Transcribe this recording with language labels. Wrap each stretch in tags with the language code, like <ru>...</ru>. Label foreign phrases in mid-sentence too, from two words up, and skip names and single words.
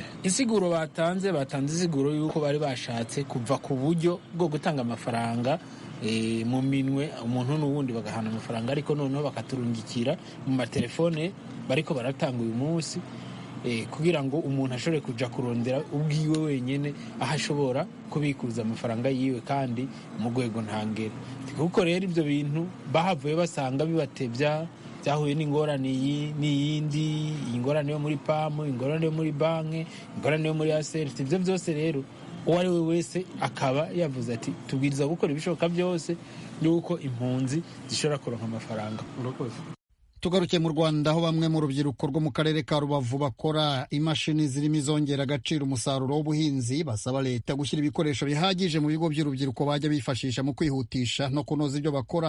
<rn>Insiguro batanze insiguro yuko bari bashatse kuva ku buryo bwo gutanga amafaranga mu minwe umuntu n'uwundi bagahana amafaranga, ariko noneho bakaturungikira mu matelefone bariko baratanga uyu munsi, kugira ngo umuntu ashobore kuja kurondera ubwiwe wenyene aho ashobora kubikuza amafaranga yiwe kandi mu rwego ntangere. Kuko rero ibyo bintu bahavuye basanga bibatebya, byahuye n'ingorane n'iyindi, ingorane yo muri PAM, ingorane yo muri banki, ingorane yo muri ASERT. Ibyo byose rero uwo ari we wese akaba yavuze ati tubwiriza gukora ibishoboka byose yuko impunzi zishobora kuronka amafaranga.</rn> <rw>Tugaruke mu Rwanda, aho bamwe mu rubyiruko rwo mu karere ka Rubavu bakora imashini zirimo izongera agaciro umusaruro w'ubuhinzi, basaba leta gushyira ibikoresho bihagije mu bigo by'urubyiruko bajya bifashisha mu kwihutisha no kunoza ibyo bakora.</rw>